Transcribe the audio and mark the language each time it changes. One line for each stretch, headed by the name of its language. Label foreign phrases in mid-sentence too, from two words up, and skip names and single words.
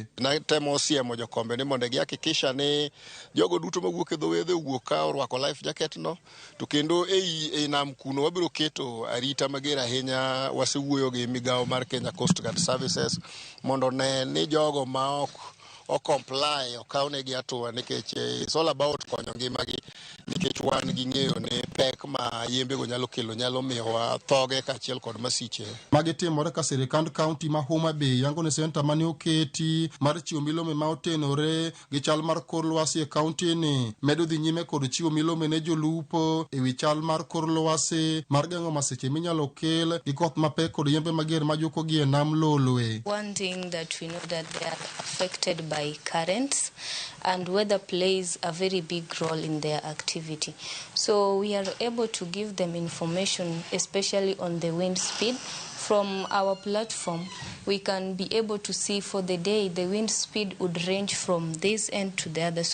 Luo (Kenya and Tanzania): Natemo siemo jokombe ni mondo gihakikisha ni jogo duto mawuok e dho wedhe wuok ka orwako
English: life jacket
Luo (Kenya and Tanzania): no, to kendo ei nam kuno wabiro keto arita mager ahinya. Wasewuoyo gi migawo mar Kenya Coast Guard Services mondo ne ni jogo ma o comply o kaune gi atua nikech
English: it's all about
Luo (Kenya and Tanzania): konyo ngimagi nikech wan gi ng'eyo ne pek ma yembego nyalo kelo nyalo miyowa thoge kaachiel kod masiche. Magi timore ka sirikand kaunti ma Homa Bay yango ne senta mane oketi mar chiwo milome ma otenore gi chal mar kor lwasi e kaunti ni medo dhi nyime kod chiwo milome ne jolupo e wi chal mar kor lwasi mar geng'o masiche minyalo kel gi koth mapek kod yembe mager ma joko gi e nam lolwe.
English: One thing that we know that they are affected by currents, and weather plays a very big role in their activity. So we are able to give them information, especially on the wind speed. From our platform, we can be able to see for the day the wind speed would range from this end to the other.